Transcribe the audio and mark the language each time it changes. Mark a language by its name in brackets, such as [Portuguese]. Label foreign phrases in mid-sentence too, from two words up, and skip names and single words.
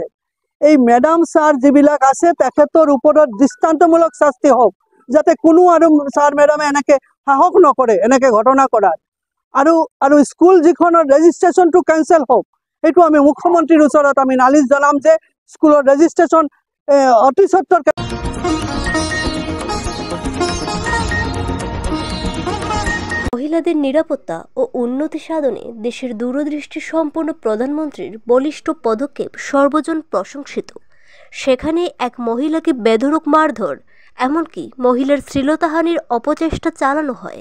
[Assamese] এই মেডাম ছাৰ যিবিলাক আছে তেখেতৰ ওপৰত দৃষ্টান্তমূলক শাস্তি হওক, যাতে কোনো আৰু ছাৰ মেডামে এনেকে সাহস নকৰে এনেকে ঘটনা কৰাৰ। আৰু স্কুল যিখনৰ ৰেজিষ্ট্ৰেশ্যনটো কেঞ্চেল হওক, সেইটো আমি মুখ্যমন্ত্ৰীৰ ওচৰত আমি নালিচ জনাম যে স্কুলৰ রেজিস্ট্রেশন অতি সত্তর। [Bangla] মহিলাদের নিরাপত্তা ও উন্নতি সাধনে দেশের দূরদৃষ্টি সম্পন্ন প্রধানমন্ত্রীর বলিষ্ঠ পদক্ষেপ সর্বজন প্রশংসিত। সেখানে এক মহিলাকে বেধড়ক মারধর, এমনকি মহিলার শ্লীলতাহানির অপচেষ্টা চালানো হয়।